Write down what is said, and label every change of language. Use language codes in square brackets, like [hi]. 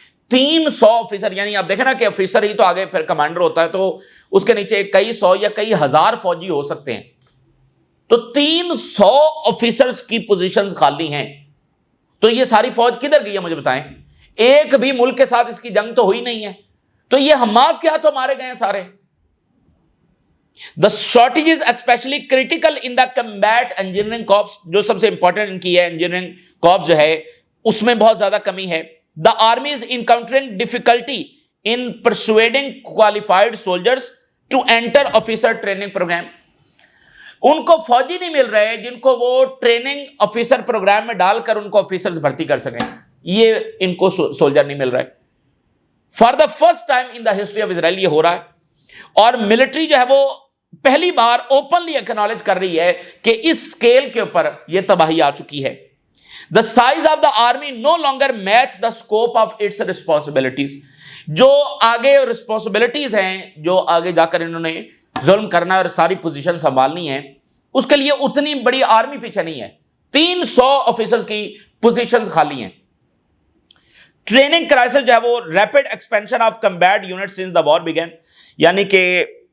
[ur] 300 officer, یعنی آپ دیکھیں نا کہ آفیسر ہی تو آگے پھر کمانڈر ہوتا ہے، تو اس کے نیچے کئی سو یا کئی ہزار فوجی ہو سکتے ہیں. تو 300 آفیسرز کی پوزیشنز خالی ہیں. تو یہ ساری فوج کدھر گئی ہے مجھے بتائیں؟ ایک بھی ملک کے ساتھ اس کی جنگ تو ہوئی نہیں ہے، تو یہ حماس کے ہاتھوں مارے گئے ہیں سارے. [en] The shortage is especially critical in the combat engineering corps. [ur] جو سب سے امپورٹنٹ ان کی ہے انجینئرنگ کارپس جو ہے اس میں بہت زیادہ کمی ہے. [en] The army is encountering difficulty in persuading qualified soldiers to enter officer training program. [ur] ان کو فوجی نہیں مل رہے جن کو وہ ٹریننگ آفیسر پروگرام میں ڈال کر ان کو آفیسرز بھرتی کر سکیں. یہ ان کو سولجر نہیں مل رہے. [en] for the first time in the history of Israel [ur] یہ ہو رہا ہے. اور ملٹری جو ہے وہ پہلی بار اوپنلی ایکنالج کر رہی ہے کہ اس سکیل کے اوپر یہ تباہی آ چکی ہے. [en] The size of the army no longer match the scope of its responsibilities. [ur] جو آگے responsibilities ہیں، جو آگے جا کر انہوں نے ظلم کرنا ہے اور ساری پوزیشن سنبھالنی ہے، اس کے لیے اتنی بڑی آرمی پیچھے نہیں ہے. 300 آفیسرز کی پوزیشنز خالی ہیں. ٹریننگ کرائسس جو ہے وہ [en] Rapid expansion of combat unit since the war began. [ur] یعنی کہ